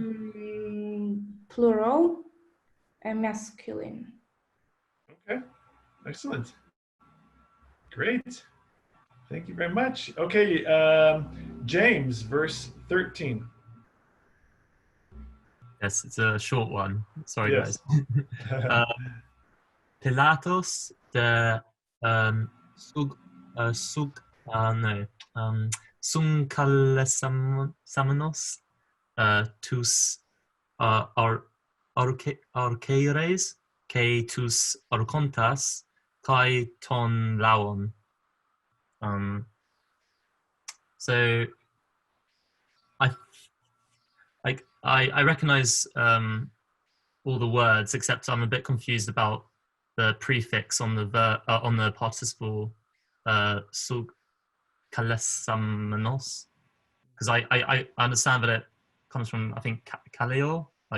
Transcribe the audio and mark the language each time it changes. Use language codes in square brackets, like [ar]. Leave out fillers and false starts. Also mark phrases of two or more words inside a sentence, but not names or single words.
[en] plural, and masculine. Okay, excellent. Great. Thank you very much. Okay, James, verse 13. Yes, it's a short one. Sorry, Yes. guys. [el] Πιλᾶτος δὲ συγ νο συγκαλεσάμενος τοὺς ἀρχιερεῖς καὶ τοὺς ἄρχοντας καὶ τὸν λαὸν. [en] So I I recognize all the words, except I'm a bit confused about the prefix on on the participle [el] συγ καλεσάμενος, [en] because I understand that it comes from, I think, kaleo, like